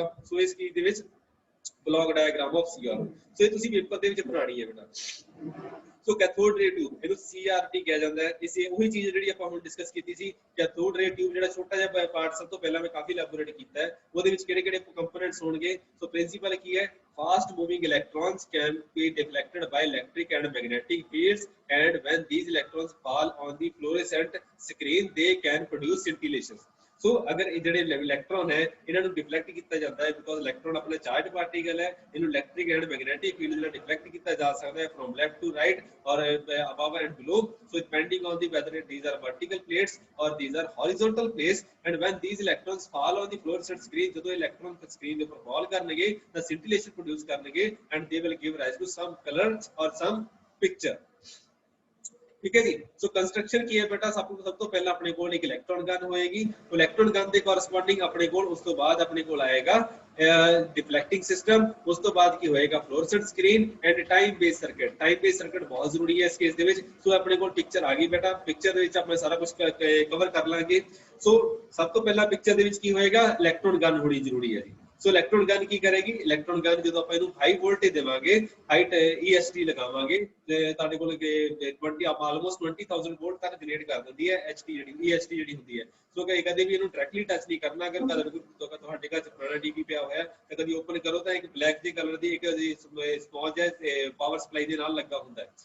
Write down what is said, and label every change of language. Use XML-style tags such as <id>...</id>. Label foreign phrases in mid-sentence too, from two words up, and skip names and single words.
<pa>ਸੋ ਇਸ ਚੀਜ਼ ਦੇ ਵਿੱਚ</pa> <en>block diagram of CR,</en> <pa>ਸੋ ਇਹ ਤੁਸੀਂ ਪੇਪਰ ਦੇ ਵਿੱਚ ਬਣਾਣੀ ਹੈ ਬੇਟਾ। ਸੋ</pa> <en>cathode ray tube,</en> <pa>ਇਹਨੂੰ ਸੀਆਰਟੀ ਕਿਹਾ ਜਾਂਦਾ ਹੈ। ਇਸੇ ਉਹੀ ਚੀਜ਼ ਜਿਹੜੀ ਆਪਾਂ ਹੁਣ ਡਿਸਕਸ ਕੀਤੀ ਸੀ।</pa> <en>cathode ray tube</en> <pa>ਜਿਹੜਾ ਛੋਟਾ ਜਿਹਾ ਪਾਰਟ ਸਭ ਤੋਂ ਪਹਿਲਾਂ ਮੈਂ ਕਾਫੀ ਇਲੈਬੋਰੇਟ ਕੀਤਾ ਹੈ। ਉਹਦੇ ਵਿੱਚ ਕਿਹੜੇ ਕਿਹੜੇ ਕੰਪੋਨੈਂਟਸ ਹੋਣਗੇ। ਸੋ ਪ੍ਰਿੰਸੀਪਲ ਕੀ ਹੈ,</pa> <en>fast moving electrons can be deflected by electric and magnetic fields, and when these electrons fall on the fluorescent screen they can produce scintillation।</en> <pa>ਸੋ ਅਗਰ ਇਹ ਜਿਹੜੇ ਇਲੈਕਟ੍ਰੋਨ ਹੈ ਇਹਨਾਂ ਨੂੰ ਡਿਫਲੈਕਟ ਕੀਤਾ ਜਾਂਦਾ ਹੈ</pa> <en>because electron</en> <pa>ਆਪਣਾ</pa> <en>charge particle</en> <pa>ਹੈ। ਇਹਨੂੰ</pa> <en>electric and magnetic field</en> <pa>ਨਾਲ ਡਿਫਲੈਕਟ ਕੀਤਾ ਜਾ ਸਕਦਾ ਹੈ</pa> <en>from left to right or above and below। so depending on the whether these are vertical plates or these are horizontal plates, and when these electrons fall on the fluorescent screen,</en> <pa>ਜਦੋਂ ਇਲੈਕਟ੍ਰੋਨ ਸਕਰੀਨ ਦੇ ਉੱਪਰ ਫਾਲ ਕਰਨਗੇ ਤਾਂ scintillation ਪ੍ਰੋਡਿਊਸ ਕਰਨਗੇ</pa> <en>and they will give rise to some color or some picture।</en> <pa>ਠੀਕ ਹੈ ਜੀ। ਸੋ ਕੰਸਟ੍ਰਕਸ਼ਨ ਕੀ ਹੈ ਬੇਟਾ, ਸਭ ਤੋਂ ਪਹਿਲਾਂ ਆਪਣੇ ਕੋਲ ਇੱਕ</pa> <en>electron gun</en> <pa>ਹੋਏਗੀ।</pa> <en>electron gun</en> <pa>ਕੇ ਕੋਰਸਪੌਂਡਿੰਗ ਆਪਣੇ ਕੋਲ ਉਸ ਤੋਂ ਬਾਅਦ ਆਪਣੇ ਕੋਲ ਆਏਗਾ</pa> <en>deflecting system.</en> <pa>ਉਸ ਤੋਂ ਬਾਅਦ ਕੀ ਹੋਏਗਾ</pa> <en>fluorescent screen and time based circuit. time based circuit</en> <pa>ਬਹੁਤ ਜ਼ਰੂਰੀ ਹੈ ਇਸ ਕੇਸ ਦੇ ਵਿੱਚ। ਸੋ ਆਪਣੇ ਕੋਲ ਪਿਕਚਰ ਆ ਗਈ ਬੇਟਾ, ਪਿਕਚਰ ਦੇ ਵਿੱਚ ਆਪਣੇ ਸਾਰਾ ਕੁਝ ਕਵਰ ਕਰ ਲਾਂਗੇ। ਸੋ ਸਭ ਤੋਂ ਪਹਿਲਾਂ ਪਿਕਚਰ ਦੇ ਵਿੱਚ ਕੀ ਹੋਏਗਾ,</pa> <en>electron gun</en> <pa>ਹੋਣੀ ਜ਼ਰੂਰੀ ਹੈ ਜੀ। ਸੋ</pa> <en>electron gun</en> <pa>ਕੀ ਕਰੇਗੀ,</pa> <en>electron gun</en> <pa>ਜੋ ਆਪਾਂ ਇਹਨੂੰ</pa> <en>high voltage</en> <pa>ਦੇਵਾਂਗੇ, ਹਾਈ EST ਲਗਾਵਾਂਗੇ ਤੇ ਤੁਹਾਡੇ ਕੋਲ 20 ਆਲਮੋਸਟ 20000 ਵੋਲਟ ਤੱਕ ਜਨਰੇਟ ਕਰ ਦਿੰਦੀ ਹੈ HT ਜਿਹੜੀ EST ਜਿਹੜੀ ਹੁੰਦੀ ਹੈ। ਸੋ ਕਦੇ ਵੀ ਇਹਨੂੰ</pa> <en>directly touch</en> <pa>ਨਹੀਂ ਕਰਨਾ। ਅਗਰ ਤੁਹਾਡੇ ਘਰ ਚ ਪੁਰਾਣਾ ਟੀਵੀ ਪਿਆ ਹੋਇਆ ਤਾਂ ਕਦੀ ਓਪਨ ਕਰੋ ਤਾਂ ਇੱਕ ਬਲੈਕ ਜਿਹੇ ਕਲਰ ਦੀ ਇੱਕ ਸਮਾਲ ਜਿਹਾ</pa> <en>power supply</en> <pa>ਦੇ ਨਾਲ ਲੱਗਾ ਹੁੰਦਾ ਹੈ।</pa>